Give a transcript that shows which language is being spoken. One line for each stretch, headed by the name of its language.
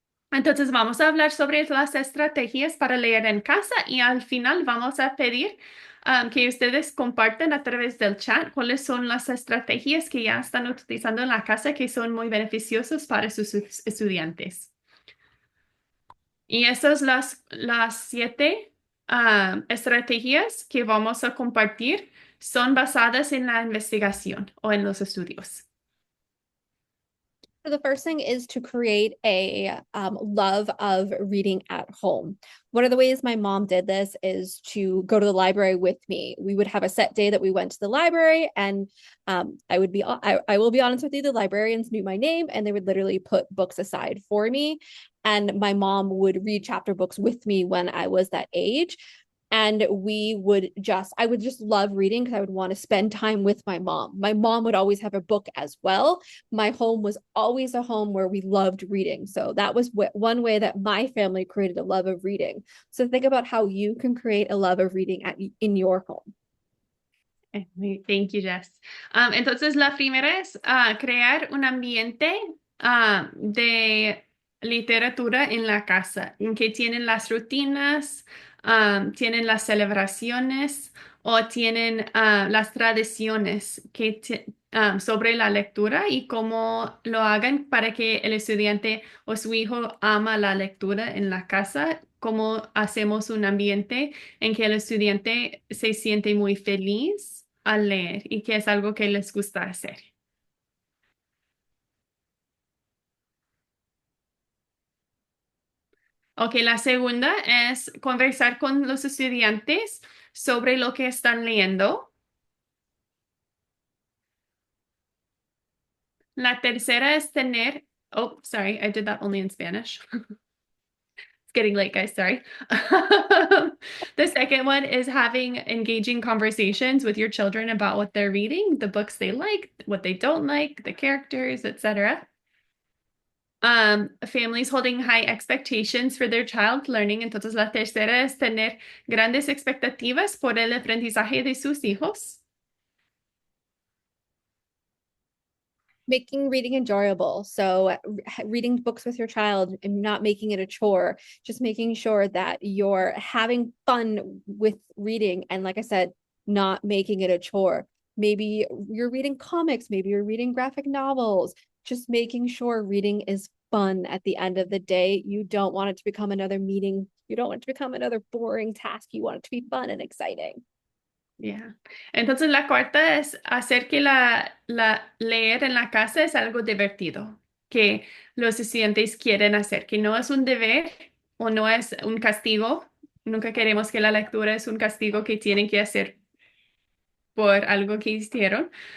Spanish: Entonces vamos a hablar sobre las estrategias para leer en casa y al final vamos a pedir que ustedes compartan a través del chat cuáles son las estrategias que ya están utilizando en la casa que son muy beneficiosas para sus estudiantes. Y esas las 7 estrategias que vamos a compartir son basadas en la investigación o en los estudios.
English: So the first thing is to create a love of reading at home. One of the ways my mom did this is to go to the library with me. We would have a set day that we went to the library, and I will be honest with you, the librarians knew my name and they would literally put books aside for me. And my mom would read chapter books with me when I was that age. And I would just love reading because I would want to spend time with my mom. My mom would always have a book as well. My home was always a home where we loved reading. So that was one way that my family created a love of reading. So think about how you can create a love of reading in your home. Thank you, Jess.
Spanish: Entonces, la primera es crear un ambiente de literatura en la casa, en que tienen las rutinas, tienen las celebraciones o tienen las tradiciones sobre la lectura y cómo lo hagan para que el estudiante o su hijo ama la lectura en la casa, cómo hacemos un ambiente en que el estudiante se siente muy feliz al leer y que es algo que les gusta hacer. Ok, la segunda es conversar con los estudiantes sobre lo que están leyendo. La tercera es tener,
English: oh, sorry, I did that only in Spanish. It's getting late, guys, sorry. The second one is having engaging conversations with your children about what they're reading, the books they like, what they don't like, the characters, etc. Families holding high expectations for their child learning.
Spanish: Entonces, la tercera es tener grandes expectativas por el aprendizaje de sus hijos.
English: Making reading enjoyable. So reading books with your child and not making it a chore, just making sure that you're having fun with reading. And like I said, not making it a chore. Maybe you're reading comics, maybe you're reading graphic novels, just making sure reading is fun at the end of the day. You don't want it to become another meeting. You don't want it to become another boring task. You want it to be fun and exciting. Yeah.
Spanish: Entonces la cuarta es hacer que leer en la casa es algo divertido, que los estudiantes quieren hacer, que no es un deber o no es un castigo. Nunca queremos que la lectura es un castigo que tienen que hacer por algo que hicieron.